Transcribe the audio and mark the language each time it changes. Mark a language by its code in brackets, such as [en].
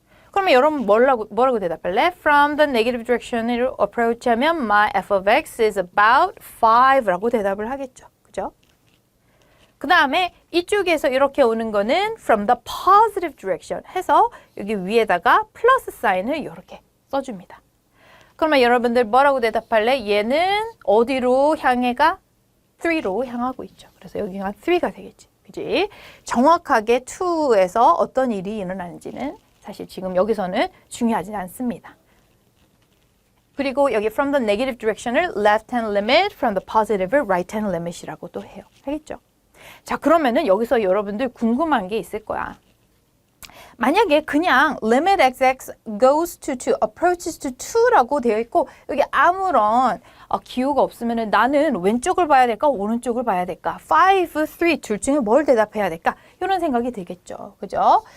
[ko] 그러면 여러분 뭐라고 대답할래? [en] From the negative direction으로 approach 하면 my f of x is about 5라고 [ko] 대답을 하겠죠. 그죠? 그 다음에 이쪽에서 이렇게 오는 거는 [en] from the positive direction [ko] 해서 여기 위에다가 플러스 사인을 이렇게 써줍니다. 그러면 여러분들 뭐라고 대답할래? 얘는 어디로 향해 가? 3로 향하고 있죠. 그래서 여기가 3가 되겠지. 그지? 정확하게 2에서 어떤 일이 일어나는지는 사실 지금 여기서는 중요하지 않습니다. 그리고 여기 [en] from the negative direction을 left hand limit, from the positive을 right hand limit이라고 [ko] 또 해요. 알겠죠? 자, 그러면은 여기서 여러분들 궁금한 게 있을 거야. 만약에 그냥 limit xx goes to 2, [en] approaches to 2 [ko] 라고 되어 있고 여기 아무런 기호가 없으면 나는 왼쪽을 봐야 될까 오른쪽을 봐야 될까 5, 3 둘 중에 뭘 대답해야 될까 이런 생각이 들겠죠. 그죠?